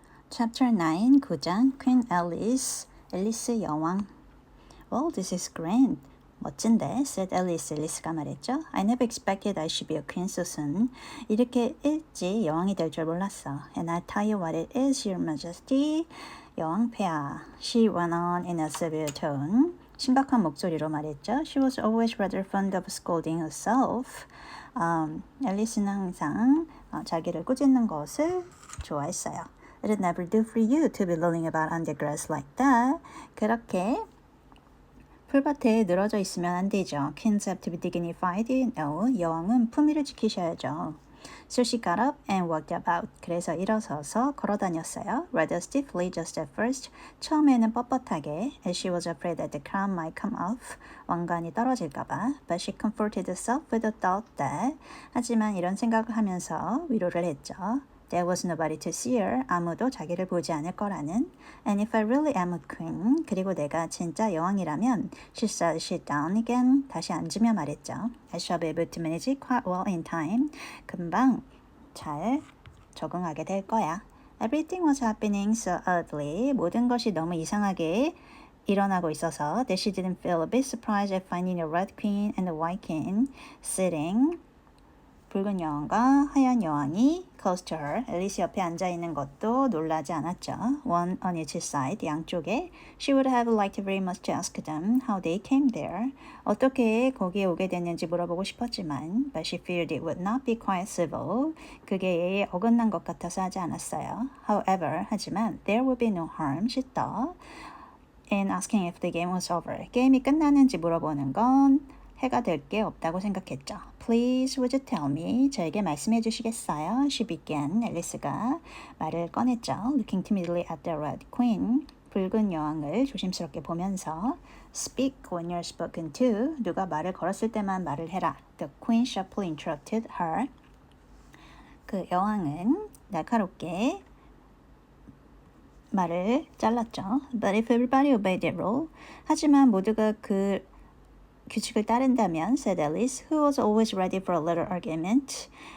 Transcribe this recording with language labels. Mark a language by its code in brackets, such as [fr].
[en] Chapter 9, [ko] 9장 [en] Queen Alice, [ko] 앨리스 여왕. [en] Well, this is grand. [ko] 멋진데, [en] said Alice, [ko] 앨리스가 말했죠. [en] I never expected I should be a queen so soon. [ko] 이렇게 일찍 여왕이 될 줄 몰랐어. [en] And I'll tell you what it is, your majesty. [ko] 여왕폐하. [en] She went on in a severe tone. [ko] 심각한 목소리로 말했죠. [en] She was always rather fond of scolding herself. [ko] 앨리스는 항상 자기를 꾸짖는 것을 좋아했어요. [en] It'd never do for you to be rolling about on the grass like that. [ko] 그렇게 풀밭에 늘어져 있으면 안 되죠. [en] Kings have to be dignified, you know. [ko] 여왕은 품위를 지키셔야죠. [en] So she got up and walked about. [ko] 그래서 일어서서 걸어다녔어요. [en] Rather stiffly just at first. [ko] 처음에는 뻣뻣하게. [en] As she was afraid that the crown might come off. [ko] 왕관이 떨어질까봐. [en] But she comforted herself with the thought that. [ko] 하지만 이런 생각을 하면서 위로를 했죠. [en] There was nobody to see her. [ko] 아무도 자기를 보지 않을 거라는. [en] And if I really am a queen. [ko] 그리고 내가 진짜 여왕이라면 [en] she sat sit down again. [ko] 다시 앉으며 말했죠. [en] I shall be able to manage it quite well in time. [ko] 금방 잘 적응하게 될 거야. [en] Everything was happening so oddly. [ko] 모든 것이 너무 이상하게 일어나고 있어서 [en] that she didn't feel a bit surprised at finding a red queen and a white king sitting. [ko] 붉은 여왕과 하얀 여왕이 [en] close to her, [ko] 앨리스 옆에 앉아있는 것도 놀라지 않았죠. [en] One on each side, [ko] 양쪽에. [en] She would have liked very much to ask them how they came there. [ko] 어떻게 거기에 오게 됐는지 물어보고 싶었지만 [en] but she feared it would not be quite civil. [ko] 그게 예의에 어긋난 것 같아서 하지 않았어요. [en] However, [ko] 하지만 [en] there would be no harm, she thought, in asking if the game was over. [ko] 게임이 끝났는지 물어보는 건 해가 될 게 없다고 생각했죠. [en] Please, would you tell me? [ko] 저에게 말씀해 주시겠어요? [en] She began. [ko] 앨리스가 말을 꺼냈죠. [en] Looking timidly at the red queen. [ko] 붉은 여왕을 조심스럽게 보면서 [en] Speak when you're spoken to. [ko] 누가 말을 걸었을 때만 말을 해라. [en] The queen sharply interrupted her. [ko] 그 여왕은 날카롭게 말을 잘랐죠. [en] But if everybody obeyed the rule. [ko] 하지만 모두가 그 규칙을 따른다면, [en] said Alice, who was always ready for a little argument.